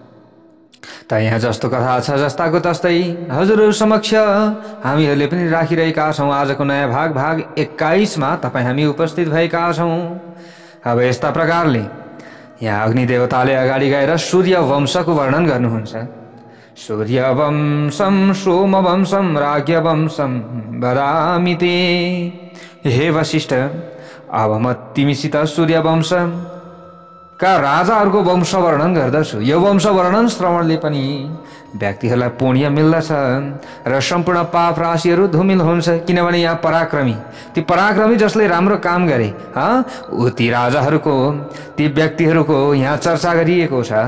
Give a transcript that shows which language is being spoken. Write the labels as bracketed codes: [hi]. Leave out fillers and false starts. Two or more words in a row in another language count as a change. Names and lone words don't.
[ne] त यहाँ जस्तो कथा छ जस्ताको तस्तै हजुरहरू समक्ष हामीहरूले पनि राखिरहेका छौं। आजको नयाँ भाग 21 मा तपाईं हामी उपस्थित भएका छौं। अब यस्ता प्रकारले यहाँ अग्नि देवताले अगाडि गएर सूर्य वंशको वर्णन गर्नुहुन्छ। [sa] सूर्य वंशम सोम वंशम राज्ञ वंशम वदामि ते। [ne] हे वशिष्ठ, अब म तिमीसित सूर्य वंश का राजाहरूको वंश वर्णन गर्दछु। यो वंश वर्णन श्रवणले पनि व्यक्तिहरूलाई पुण्य मिल्दछ र सम्पूर्ण पाप राशिहरू धुमिल हुन्छ। किनभने यहाँ पराक्रमी, ती पराक्रमी जसले राम्रो काम गरे ती राजाहरूको, ती व्यक्तिहरूको यहाँ चर्चा गरिएको छ।